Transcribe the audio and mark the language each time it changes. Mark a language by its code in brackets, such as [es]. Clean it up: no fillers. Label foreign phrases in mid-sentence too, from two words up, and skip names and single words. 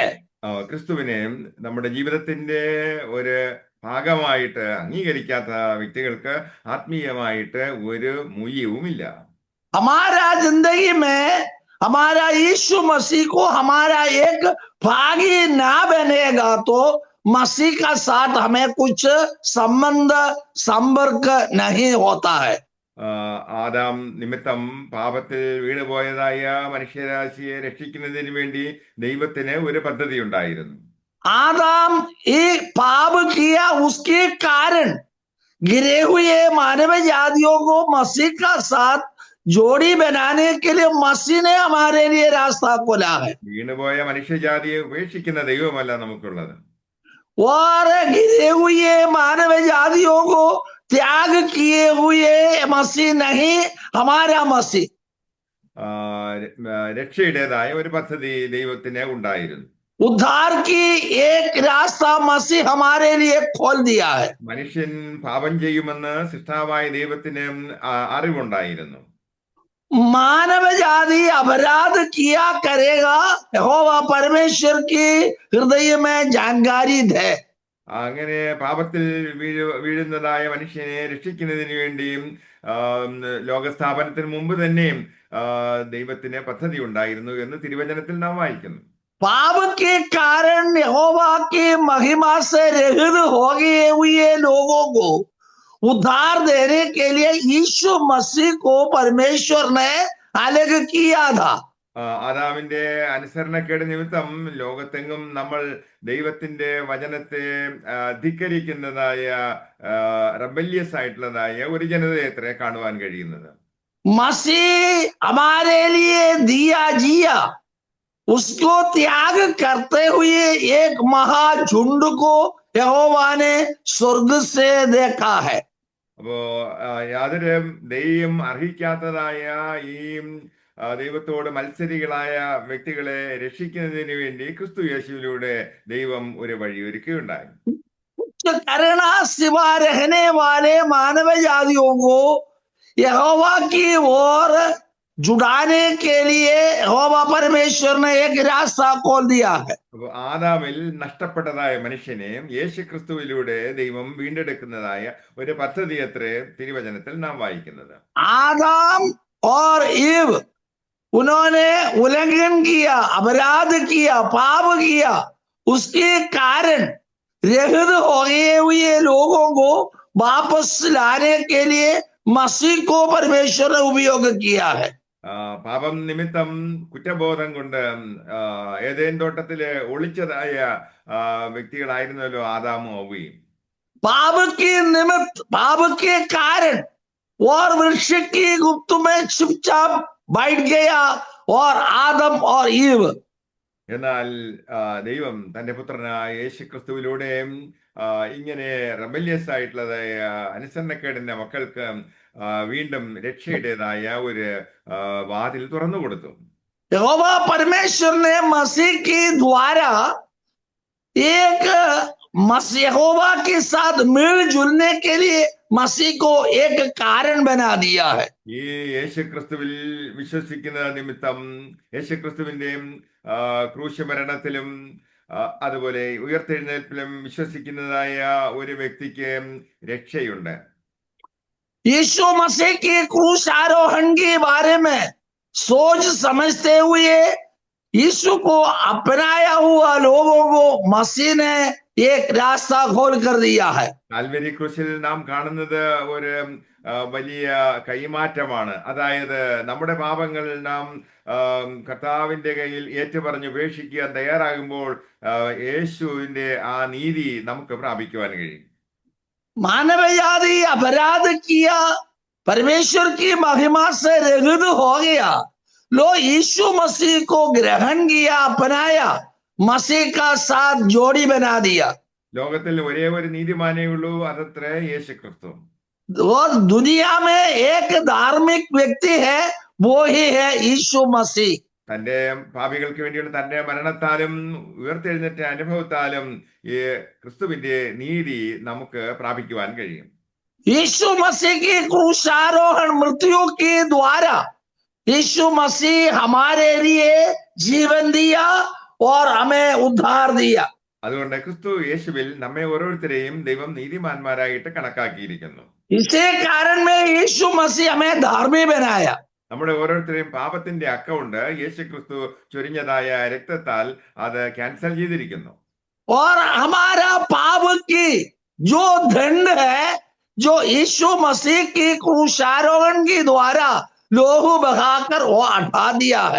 [ml] ക്രിസ്തുവിനെ നമ്മുടെ ജീവിതത്തിന്റെ ഒരു ഭാഗമായിട്ട് അംഗീകരിക്കാത്ത വ്യക്തികൾക്ക് ആത്മീയമായിട്ട് ഒരു മൂല്യവുമില്ല. [hi] हमारा जिंदगी में हमारा यीशु मसीह को हमारा एक भागी ना बनेगा तो मसीह का साथ हमें कुछ संबंध संपर्क नहीं होता है। [ml] ആദാം നിമിത്തം പാപത്തിൽ വീണുപോയതായ മനുഷ്യരാശിയെ രക്ഷിക്കുന്നതിന് വേണ്ടി ദൈവത്തിന് ഒരു പദ്ധതി ഉണ്ടായിരുന്നു. [hi] आदम ये पाप किया, उसके कारण गिरे हुए मानव जातियों को मसीह का साथ जोड़ी बनाने के लिए मसीह ने हमारे लिए रास्ता खोला है। [ml] വീണുപോയ മനുഷ്യജാതിയെ ഉപേക്ഷിക്കുന്ന ദൈവമല്ല നമുക്കുള്ളത്. [hi] और गिरे हुए मानव जातियों को त्याग किए हुए मसीह नहीं, हमारा मसीह। [ml] രക്ഷയുടേതായ ഒരു പദ്ധതി ദൈവത്തിന് ഉണ്ടായിരുന്നു. [hi] उद्धार की एक रास्ता मसीह हमारे लिए खोल दिया है। [ml] മനുഷ്യൻ പാപം ചെയ്യുമെന്ന് സൃഷ്ടാവായ ദൈവത്തിന് അറിവുണ്ടായിരുന്നു. [hi] मानव जाति अपराध किया करेगा, यहोवा परमेश्वर की हृदय में जानकारी है। [ml] അങ്ങനെ പാപത്തിൽ വീഴുന്നതായ മനുഷ്യനെ രക്ഷിക്കുന്നതിന് വേണ്ടിയും ലോകസ്ഥാപനത്തിന് മുമ്പ് തന്നെയും ദൈവത്തിന് പദ്ധതി ഉണ്ടായിരുന്നു എന്ന് തിരുവചനത്തിൽ നാം വായിക്കുന്നു. [hi] पाप के कारण यहोवा की महिमा से रहित हो गए हुए लोगों को उद्धार देने के लिए यीशु मसीह को परमेश्वर ने अलग किया था। [ml] ആദാമിന്റെ അനുസരണക്കേട് നിമിത്തം ലോകത്തെങ്ങും നമ്മൾ ദൈവത്തിന്റെ വചനത്തെ ധിക്കരിക്കുന്നതായ റബല്യസ് ആയിട്ടുള്ളതായ ഒരു ജനതയത്രേ കാണുവാൻ കഴിയുന്നത്. [hi] मसीह हमारे लिए दिया जिया, उसको त्याग करते हुए एक महाझुंड को यहोवा ने स्वर्ग से देखा है। [ml] അപ്പോ യാതൊരു ദൈവം അർഹിക്കാത്തതായ ഈ ദൈവത്തോട് മത്സരികളായ വ്യക്തികളെ രക്ഷിക്കുന്നതിന് വേണ്ടി ക്രിസ്തു യേശുവിലൂടെ ദൈവം ഒരു വഴി ഒരുക്കുകയുണ്ടായി. [hi] करुणा सिवा रहने वाले मानव जातियों को यहोवा की ओर जुड़ाने के लिए यहोवा परमेश्वर ने एक रास्ता खोल दिया है। [ml] അപ്പൊ ആദാമിൽ നഷ്ടപ്പെട്ടതായ മനുഷ്യനെ യേശു ക്രിസ്തുവിലൂടെ ദൈവം വീണ്ടെടുക്കുന്നതായ ഒരു പദ്ധതി അത്രേ തിരുവചനത്തിൽ നാം വായിക്കുന്നത്. [hi] आदम और ईव उन्होंने उल्लंघन किया, अपराध किया, पाप किया, उसके कारण रहित हो गए हुए लोगों को वापस लाने के लिए मसीह को परमेश्वर ने उपयोग किया है। [ml] പാപം നിമിത്തം കുറ്റബോധം കൊണ്ട് ഏദേൻ തോട്ടത്തില് ഒളിച്ചതായ വ്യക്തികളായിരുന്നല്ലോ ആദാമും ഹവ്വയും. [hi] पाप के निमित्त, पाप के कारण और वृक्ष की गुप्त में चुपचाप बैठ गया और आदम और ईव [ml] എന്നാൽ ദൈവം തന്റെ പുത്രനായ യേശു ക്രിസ്തുവിലൂടെയും ഇങ്ങനെ റെബല്യസ് ആയിട്ടുള്ളതായ അനുസരണക്കേടിന്റെ മക്കൾക്ക് വീണ്ടും രക്ഷയുടേതായ ഒരു വാതിൽ തുറന്നു കൊടുത്തു. [hi] यहोवा परमेश्वर ने मसीह के द्वारा एक यहोवा के साथ मिलजुलने के लिए मसीह को एक कारण बना दिया है. [ml] ഈ യേശു ക്രിസ്തുവിൽ വിശ്വസിക്കുന്ന നിമിത്തം യേശു ക്രിസ്തുവിന്റെയും ക്രൂശ മരണത്തിലും അതുപോലെ ഉയർത്തെഴുന്നേൽപ്പിലും വിശ്വസിക്കുന്നതായ ഒരു വ്യക്തിക്ക് രക്ഷയുണ്ട്. [hi] यीशु मसीह के क्रूस आरोहण के बारे में सोच समझते हुए यीशु को अपनाया हुआ लोगों को मसीह ने एक रास्ता खोल कर दिया है. [ml] കാൽവരി ക്രൂശിൽ നാം കാണുന്നത് ഒരു വലിയ കൈമാറ്റമാണ്. അതായത് നമ്മുടെ പാപങ്ങൾ നാം കർത്താവിന്റെ കയ്യിൽ ഏറ്റുപറഞ്ഞ് ഉപേക്ഷിക്കാൻ തയ്യാറാകുമ്പോൾ യേശുവിന്റെ ആ നീതി നമുക്ക് പ്രാപിക്കുവാൻ കഴിയും. [hi] मानव जाति अपराध किया, परमेश्वर की महिमा से रहित हो गया. लो यीशु मसीह को ग्रहण किया, अपनाया, मसीह का साथ जोड़ी बना दिया. [ml] ലോകത്തിൽ ഒരേ ഒരു നീതിമാനേ ഉള്ളൂ, അതത്ര യേശു ക്രിസ്തു. [hi] वो दुनिया में एक धार्मिक व्यक्ति है, वो ही है यीशु मसीह. [ml] തന്റെ പാപികൾക്ക് വേണ്ടിയുള്ള തന്റെ മരണത്താലും ഉയർത്തെഴുന്നേറ്റ അനുഭവത്താലും ഈ ക്രിസ്തുവിന്റെ നീതി നമുക്ക് പ്രാപിക്കുവാൻ കഴിയും. [hi] यीशु मसीह की क्रूसारोहण मृत्यु के द्वारा यीशु मसीह हमारे लिए जीवन दिया और हमें उद्धार दिया. [ml] അതുകൊണ്ട് ക്രിസ്തു യേശുവിൽ നമ്മെ ഓരോരുത്തരെയും ദൈവം നീതിമാന്മാരായിട്ട് കണക്കാക്കിയിരിക്കുന്നു. [hi] इसी कारण में यीशु मसीह हमें धार्मिक बनाया. [ml] നമ്മുടെ ഓരോരുത്തരെയും പാപത്തിന്റെ അക്കൗണ്ട് യേശു ക്രിസ്തു ചൊരിഞ്ഞതായ രക്തത്താൽ അത് ക്യാൻസൽ ചെയ്തിരിക്കുന്നു. [hi] और हमारा पाप की जो दंड है, जो यीशु मसीह की क्रूसारोहण के द्वारा लोहू बहाकर वो हटा दिया है.